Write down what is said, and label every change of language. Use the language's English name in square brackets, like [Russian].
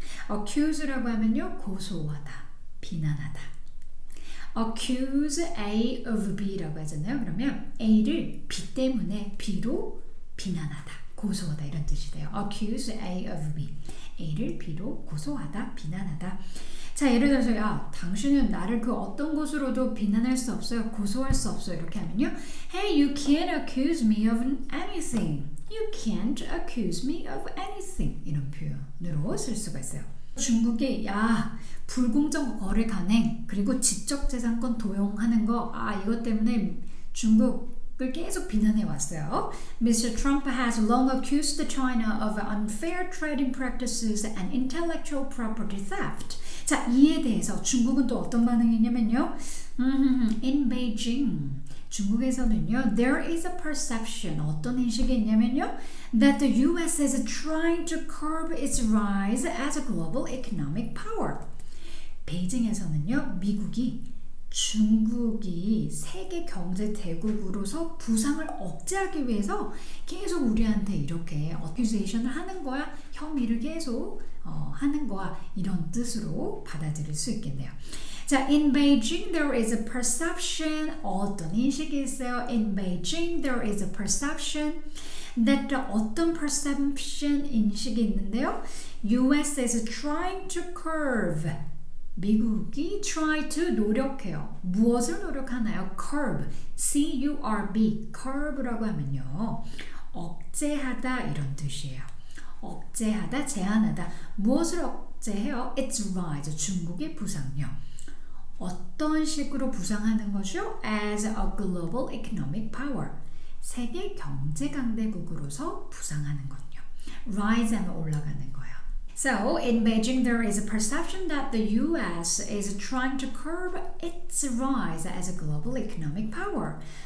[Korean] accuse라고 하면요, 고소하다, 비난하다. accuse A of B라고 하잖아요. 그러면 A를 B 때문에 B로 비난하다, 고소하다 이런 뜻이 돼요. [English] accuse A of B. [Korean] A를 B로 고소하다, 비난하다. 자, 예를 들어서 야, 당신은 나를 그 어떤 것으로도 비난할 수 없어요. 고소할 수 없어요. 이렇게 하면요. [English] Hey, you can't accuse me of anything. You can't accuse me of anything. [Korean] 이런 표현으로 쓸 수가 있어요. 중국이 야, 불공정 거래 간행 그리고 지적재산권 도용하는 거 이것 때문에 중국을 계속 비난해 왔어요. [English] Mr. Trump has long accused China of unfair trading practices and intellectual property theft. [Korean] 자, 이에 대해서 중국은 또 어떤 반응이 있냐면요. [English] In Beijing, [Korean] 중국에서는요, [English] there is a perception, [Korean] 어떤 인식이 있냐면요, [English] that the US is trying to curb its rise as a global economic power. [Korean] 베이징에서는요, 미국이 중국이 세계 경제 대국으로서 부상을 억제하기 위해서 계속 우리한테 이렇게 accusation을 하는 거야, 혐의를 계속 하는 거야, 이런 뜻으로 받아들일 수 있겠네요. [English] 자, in Beijing there is a perception, [Korean] 어떤 인식이 있어요? [English] In Beijing there is a perception that 어떤 perception 인식이 있는데요? US is trying to curb, 미국이 try to 노력해요. [Korean] 무엇을 노력하나요? curb, C-U-R-B, curb라고 하면요, 억제하다 이런 뜻이에요. 억제하다, 제한하다. 무엇을 억제해요? Its rise, 중국의 부상력. 어떤 식으로 부상하는 것이요? [English] As a global economic power. [Korean] 세계 경제 강대국으로서 부상하는 건요. Rise 하면 올라가는 거예요. [English] So, in Beijing, there is a perception that the US is trying to curb its rise as a global economic power.